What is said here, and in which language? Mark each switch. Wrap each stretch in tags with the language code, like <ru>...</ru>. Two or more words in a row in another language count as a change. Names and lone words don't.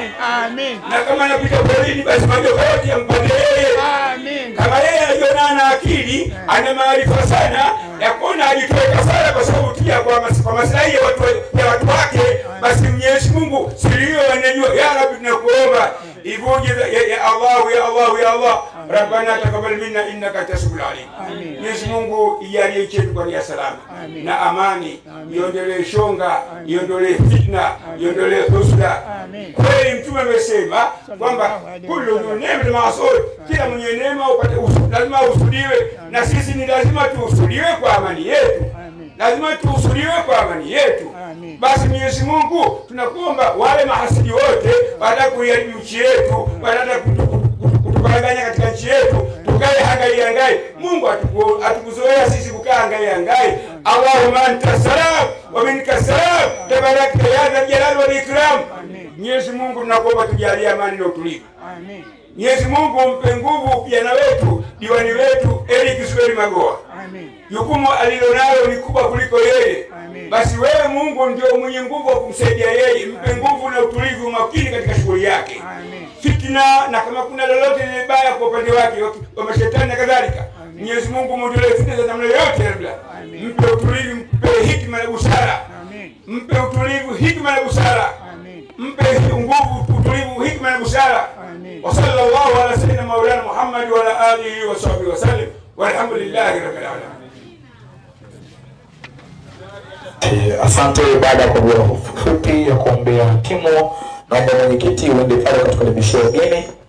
<sw>Na kama anapita porini, basi majoka yote yampande yeye. Kama yeye anajiona na akili, ana maarifa sana ya kuona ajitoe kafara kwa sababu tia kwa maslahi ya watu wake, basi Mwenyezi Mungu silio anajua.</sw> <ar>يا ربي,</ar> <sw>tunakuomba ivuje.</sw> <ar>يا الله، يا الله، يا الله, ربنا تقبل منا إنك أنت السميع العليم.</ar> <sw>Mwenyezi Mungu ijalie chetu kwa nia salama na amani, iondolee shonga, iondolee fitna, iondolee husda. Kweli Mtume amesema kwamba</sw> <ar>كل نعمة محسود,</ar> <sw>kila mwenye neema upate lazima usudiwe, na sisi ni lazima tuusudiwe kwa amani yetu, lazima tuusudiwe kwa amani yetu. Basi Mwenyezi Mungu, tunakuomba wale mahasidi wote baada ya kuiharibu nchi yetu, baada ya kutuparaganya katika nchi yetu, tukae hangai. Mungu atukuzoea sisi kukaa hangai.</sw> <ar>اللهم أنت السلام ومنك السلام، تباركت يا ذا الجلال والإكرام.</ar> <sw>Mwenyezi Mungu, tunakuomba tujalie amani na utulivu. Mwenyezi Mungu, mpe nguvu kijana wetu, diwani wetu Eric Sweri Magoa. Jukumu alilonalo ni kubwa kuliko yeye. Basi wewe Mungu ndio mwenye nguvu wa kumsaidia yeye, mpe nguvu na utulivu, makini katika shughuli yake. Fitna na kama kuna lolote baya kwa upande wake wa mashetani na kadhalika, Mwenyezi Mungu muondolee fitna za namna yote. Mpe utulivu, mpe hikma na busara. Mpe utulivu, hikma na busara. Mpe nguvu, utulivu, hikma na busara.</sw> <ar>وصلى الله على سيدنا مولانا محمد وعلى آله وصحبه وسلم، والحمد لله رب العالمين.</ar> <sw>Asante. Baada ya dua fupi ya kuombea timu, naomba mwenyekiti uende pale kutukaribishia wageni.</sw>